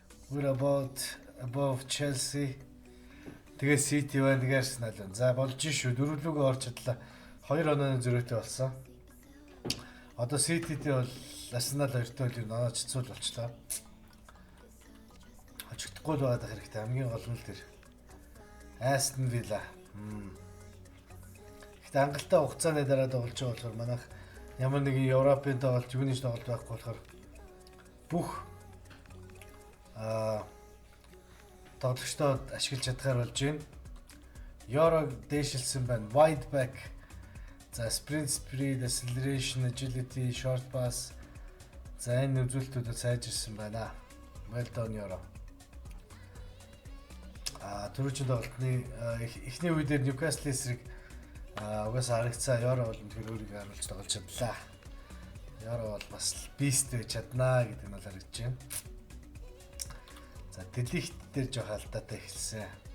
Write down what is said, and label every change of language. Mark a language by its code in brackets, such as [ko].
[en] We're about above Chelsea. [mn] Тэгээ City байна, тэгээ Arsenal байна. За болж шүү. Дөрвөлөөгөө орч чадлаа. 2 онооны зөрүүтэй болсон. Одоо City-тэй бол Arsenal 2-той бол наач хэцүү л болчлаа. Хожигдохгүй л байгаа хэрэгтэй. Хамгийн гол нь л тэр. Aston Villa. Ихтэй хангалттай хугацааны дараа тоглож байгаа болохоор манайх ямар нэгэн Европын тоглолт, юуны тоглолт байхгүй болохоор бүх тоглогчдод ашиглаж чадхаар болж байна. Euro дэшилсэн байна. [en] Wide back. За sprint speed, acceleration, agility, short pass. [mn] За энэ үзүүлэлтүүдэд сайжирсан байна. [en] Well done Euro. [mn] Түрүүчийн тоглолтны эхний үе дээр Newcastle эсрэг угаасаа харагцсан Euro бол үнэхээр өөрийгөө харуулж тоглож чадлаа. Euro бол бас beast байж чаднаа гэдэг нь бол харагдаж байна. За делихт дээр жоох алдаатай эхэлсэн.